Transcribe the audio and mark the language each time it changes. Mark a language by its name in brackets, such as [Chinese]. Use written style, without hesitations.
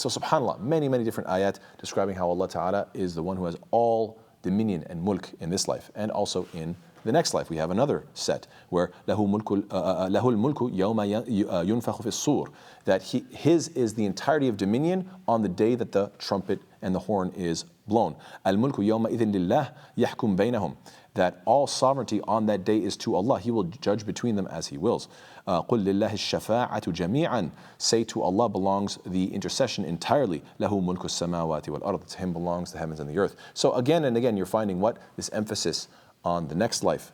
[English] So subhanAllah, many different ayat describing how Allah Ta'ala is the one who has all dominion and mulk in this life, and also in the next life. We have another set where [Arabic] له الملك يوم ينفخ في الصور, [English] that His is the entirety of dominion on the day that the trumpet and the horn is blown. [Arabic] الملك يومئذ لله يحكم بينهم. [English] That all sovereignty on that day is to Allah. He will judge between them as He wills. [Arabic] قُلْ لِلَّهِ الشَّفَاعَةُ جَمِيعًا. [English] Say to Allah belongs the intercession entirely. [Arabic] لَهُ مُلْكُ السَّمَاوَاتِ وَالْأَرْضِ. [English] To Him belongs the heavens and the earth. So again and again you're finding what? This emphasis on the next life.